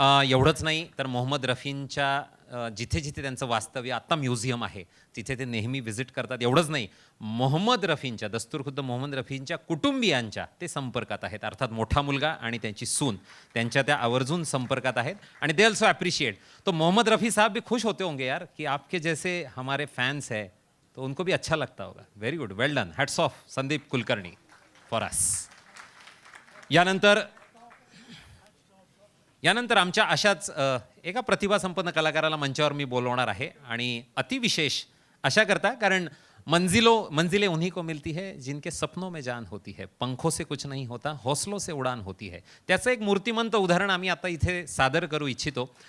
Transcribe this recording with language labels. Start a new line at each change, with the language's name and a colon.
Marathi: एवढंच नाही तर मोहम्मद रफींच्या जिथे जिथे त्यांचं वास्तव्य आत्ता म्युझियम आहे तिथे ते नेहमी व्हिजिट करतात. एवढंच नाही, मोहम्मद रफींच्या दस्तूरखुद्द मोहम्मद रफींच्या कुटुंबियांच्या ते संपर्कात आहेत. अर्थात मोठा मुलगा आणि त्यांची सून त्यांच्या त्या आवर्जून संपर्कात आहेत.
English: आणि they also appreciate.
Hindi: तो मोहम्मद रफी साहब भी खुश होते होंगे यार कि आपके जैसे हमारे फैंस है, तो उनको भी अच्छा लगता होगा.
English: Very good, well done, hats off Sandeep Kulkarni for us.
Marathi: यानंतर आमच्या अशाच एका प्रतिभासंपन्न कलाकाराला मंचावर मी बोलवणार आहे. आणि अतिविशेष अशा करता कारण
Hindi: मंजिलें उन्हीं को मिलती है जिनके सपनों में जान होती है, पंखों से कुछ नहीं होता, हौसलों से उडान होती है.
Marathi: त्याचं एक मूर्तिमंत उदाहरण आम्ही आता इथे सादर करू इच्छितो.